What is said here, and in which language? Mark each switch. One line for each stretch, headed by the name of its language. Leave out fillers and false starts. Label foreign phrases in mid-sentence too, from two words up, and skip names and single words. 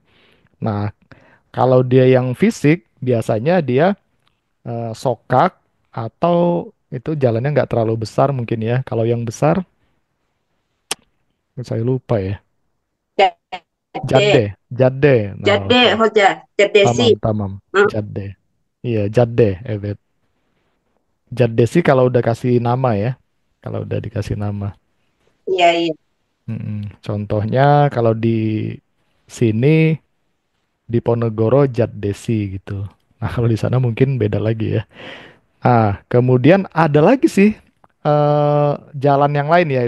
Indonesian: Nah, kalau dia yang fisik, biasanya dia sokak atau itu jalannya nggak terlalu besar mungkin ya. Kalau yang besar, saya lupa ya.
Turkish: Jade, Jade, Jade. Nah, oke. Jade Hoja, Jade Tamam,
Indonesian: sih.
Turkish: tamam. Hmm, Jade. Iya, Jade, evet.
Indonesian: Jade sih kalau udah kasih nama ya. Kalau udah dikasih nama. iya iya. Contohnya kalau di sini di Ponegoro Jadesi gitu. Nah, kalau di sana mungkin beda lagi ya. Kemudian ada lagi sih jalan yang lain ya.